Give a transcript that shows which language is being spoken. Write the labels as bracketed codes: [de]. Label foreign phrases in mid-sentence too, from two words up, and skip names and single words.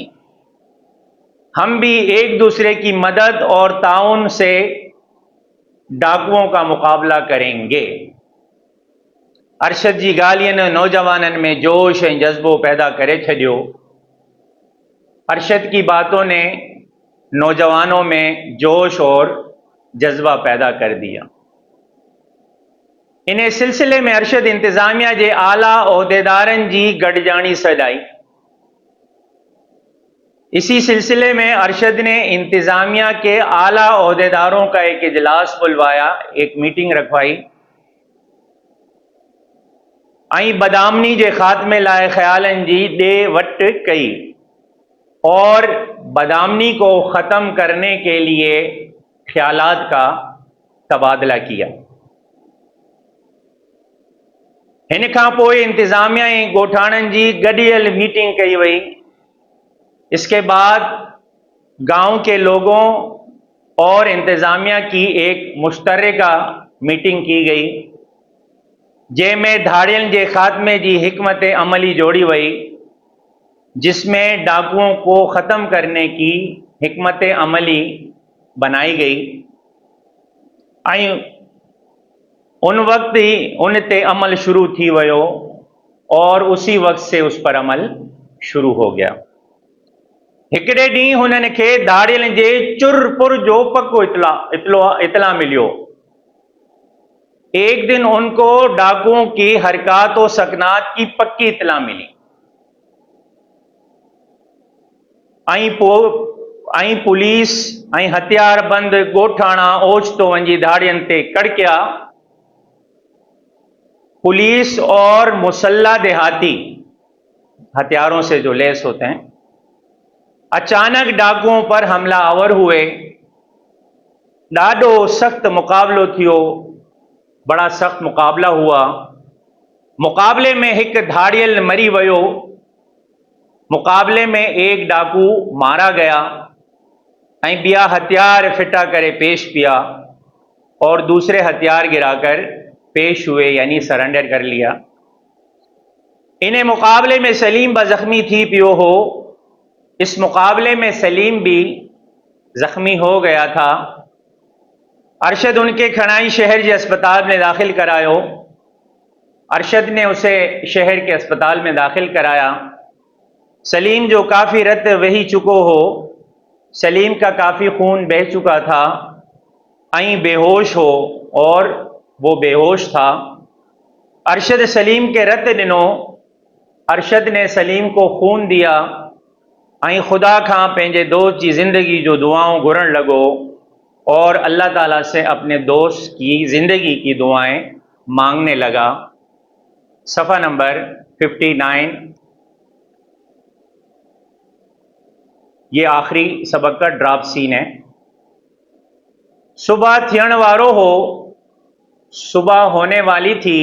[ur] ہم بھی ایک دوسرے کی مدد اور تعاون سے ڈاکوؤں کا مقابلہ کریں گے. [sd] अरशद जी ॻाल्हियुनि नौजवाननि में जोश ऐं जज्बो पैदा करे छॾियो। [ur] ارشد کی باتوں نے نوجوانوں میں جوش اور جذبہ پیدا کر دیا. [sd] इन सिलसिले में अरशद इंतजामिया के आला ओहदेदारन जी गॾिजाणी सॾाई। [ur] اسی سلسلے میں ارشد نے انتظامیہ کے اعلیٰ عہدیداروں کا ایک اجلاس بلوایا، ایک میٹنگ رکھوائی [sd] ऐं बदामनी के खात्मे लाए ख्यालन जी ॾे वट कई [ur] اور بدامنی کو ختم کرنے کے لیے خیالات کا تبادلہ کیا. [sd] इन खां पोइ इंतजामिया ऐं ॻोठाणनि जी गॾियल मीटिंग कई वई। [ur] اس کے بعد گاؤں کے لوگوں اور انتظامیہ کی ایک مشترکہ میٹنگ کی گئی, [sd] जंहिंमें धाड़ियन के खात्मे की हिकमत अमली जोड़ी वई, [ur] جس میں ڈاکوؤں کو ختم کرنے کی حکمت عملی بنائی گئی. [sd] उन वक्त ही उन ते अमल शुरू थी वयो [ur] اور اسی وقت سے اس پر عمل شروع ہو گیا. [sd] हिकड़े ॾींहुं हुननि खे धाड़ियन जे चुरपुर जो पक्को इतला मिलियो। [ur] ایک دن ان کو ڈاکوؤں کی حرکت اور سکنات کی پکی اطلاع ملی. [sd] पुलिस हथियारबंद ॻोठाणा ओचितो वञी धाड़ियन ते कड़किया। [ur] پولیس اور مسلح دیہاتی ہتھیاروں سے جو لیس ہوتے ہیں. اچانک ڈاکوؤں پر حملہ آور ہوئے. [sd] ॾाढो सख्त मुकाबलो थियो, [ur] بڑا سخت مقابلہ ہوا. [sd] मुकाबले में एक धाड़ियल मरी वयो। [ur] مقابلے میں ایک ڈاکو مارا گیا [sd] ऐं ॿिया हथियार फिटा करे पेश पिया [ur] اور دوسرے ہتھیار گراکر پیش ہوئے، یعنی سرینڈر کر لیا. [sd] इन्हें मुकाबले में सलीम ब जख्मी थी पियो हो। [ur] اس مقابلے میں سلیم بھی زخمی ہو گیا تھا. [sd] अरशद उनके खणाई शहर के अस्पताल में दाखिल करायो। [ur] ارشد نے اسے شہر کے اسپتال میں داخل کرایا. [sd] सलीम जो काफ़ी रत वही चुको हो, [ur] سلیم کا کافی خون بہہ چکا تھا, [sd] ऐं बेहोश हो [ur] اور وہ بےہوش تھا. [sd] अरशद सलीम के रत ॾिनो। [ur] ارشد نے سلیم کو خون دیا [sd] ऐं खुदा खां पंहिंजे दोस्त जी ज़िंदगी जो दुआऊं घुरण लॻो [ur] اور اللہ تعالیٰ سے اپنے دوست کی زندگی کی دعائیں مانگنے لگا. صفحہ نمبر 59. یہ آخری سبق کا ڈراپ سین ہے. [sd] सुबह थियण वारो हो, [ur] صبح ہونے والی تھی.